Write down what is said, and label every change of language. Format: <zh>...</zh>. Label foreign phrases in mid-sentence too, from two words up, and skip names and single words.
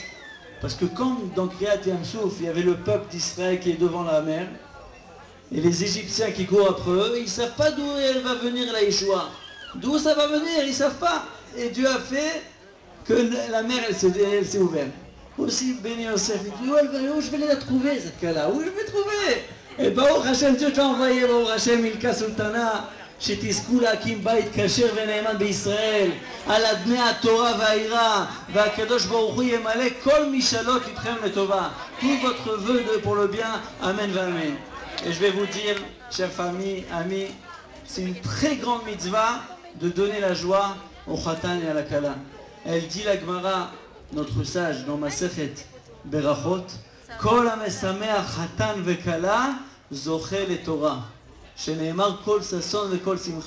<fr>Parce que comme dans</fr> <he>קריעת ים סוף,</he> <fr>il y avait le peuple d'Israël qui est devant la mer, et les Égyptiens qui courent après eux, ils ne savent pas d'où elle va venir la Yeshua. D'où ça va venir, ils ne savent pas. Et Dieu a fait que la mer, elle s'est ouverte. Aussi, Beni Yosef, il dit, où je vais la trouver, cette cas-là? Où je vais trouver? Et</fr> <he>ברוך השם,</he> <fr>Dieu t'a envoyé,</fr> <he>ברוך השם, Milka Sultana, שתזכו להקים בית כשר ונאמן בישראל על אדני התורה והעירה, והקדוש ברוך הוא ימלא כל משאלות איתכם לטובה.</he> <fr>Tout votre vœu pour le bien,</fr> <he>אמן ואמן.</he> <fr>Et je vais vous dire, chers familles, amis, c'est une très grande mitzvah de donner la joie au Khatan et à la Kala. Elle dit la Gemara, notre sage, dans Masechet Berachot,</fr> <he>כל המשמח חתן וכלה זוכה לתורה. שנאמר כל ששון וכל שמחה</he>